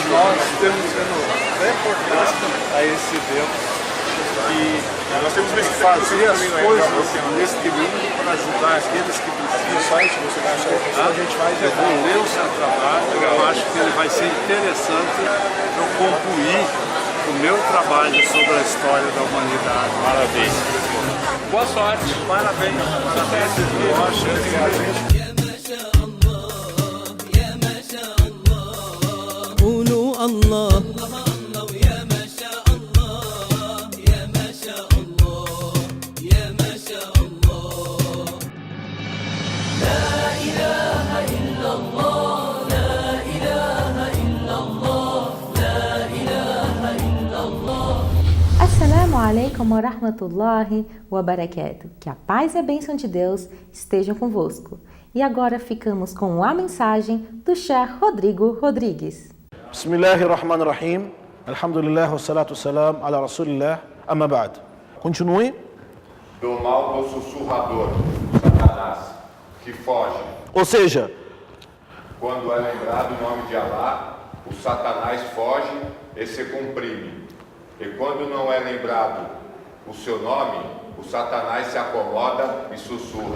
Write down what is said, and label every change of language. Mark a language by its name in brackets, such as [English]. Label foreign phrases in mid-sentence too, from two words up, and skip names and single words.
[Portuguese] E nós temos que nos reportar a esse Deus e nós temos que fazer as coisas neste mundo para ajudar aqueles que precisam. Eu vou ler o seu trabalho, eu acho que ele vai ser interessante para eu concluir o meu trabalho sobre a história da humanidade. Maravilha. Boa sorte. Parabéns. Até esse dia. [Arabic] قولوا الله يا ما شاء الله يا ما شاء الله يا ما شاء الله. لا إله إلا الله لا إله إلا الله لا إله إلا الله. السلام عليكم ورحمة الله وبركاته. [Portuguese] Que a paz e a bênção de Deus estejam convosco. E agora ficamos com a mensagem do Sheikh Rodrigo Rodrigues. [Arabic] بسم الله الرحمن الرحيم. الحمد لله والصلاة السلام على رسول الله. أما بعد. [Portuguese] Continue. Do mal do sussurrador, Satanás, que foge. Ou seja, quando é lembrado o nome de Allah, o Satanás foge e se comprime. E quando não é lembrado o seu nome, o Satanás se acomoda e sussurra.